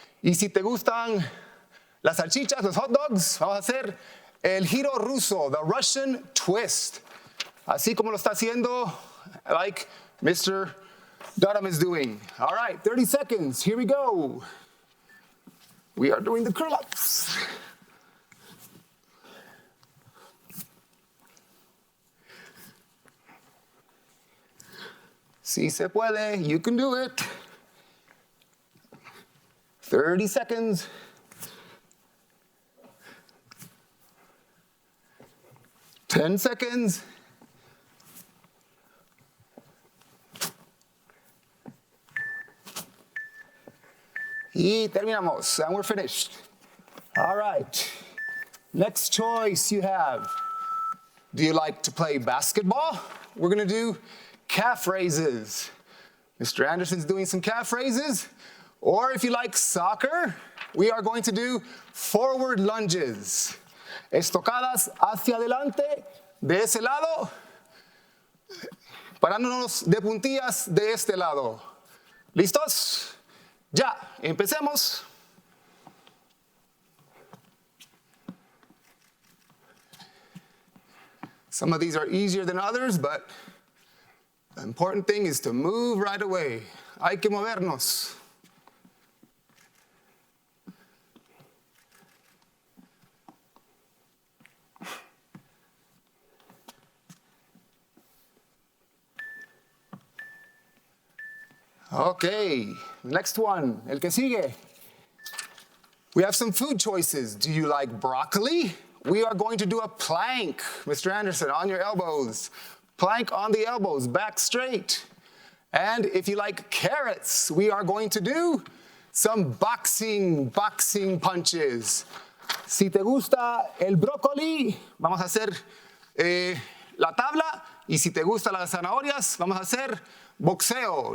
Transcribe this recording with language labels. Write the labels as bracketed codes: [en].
[es] Y si te gustan las salchichas, los hot dogs, vamos a hacer el giro ruso, [en] the Russian twist. [es] Así como lo está haciendo, [en] like Mr. Dunham is doing. All right, 30 seconds, here we go. We are doing the curl-ups. [es] Si se puede, [en] you can do it. 30 seconds. 10 seconds. [es] Y terminamos, [en] and we're finished. All right, next choice you have. Do you like to play basketball? We're gonna do calf raises. Mr. Anderson's doing some calf raises. Or if you like soccer, we are going to do forward lunges. [es] Estocadas hacia adelante, de ese lado, parándonos de puntillas de este lado. ¿Listos? Ya, empecemos. [en] Some of these are easier than others, but the important thing is to move right away. [es] Hay que movernos. [en] Okay, next one, [es] el que sigue. [en] We have some food choices. Do you like broccoli? We are going to do a plank. Mr. Anderson, on your elbows. Plank on the elbows, back straight. And if you like carrots, we are going to do some boxing punches. [es] Si te gusta el brócoli, vamos a hacer la tabla. Y si te gustan las zanahorias, vamos a hacer boxeo.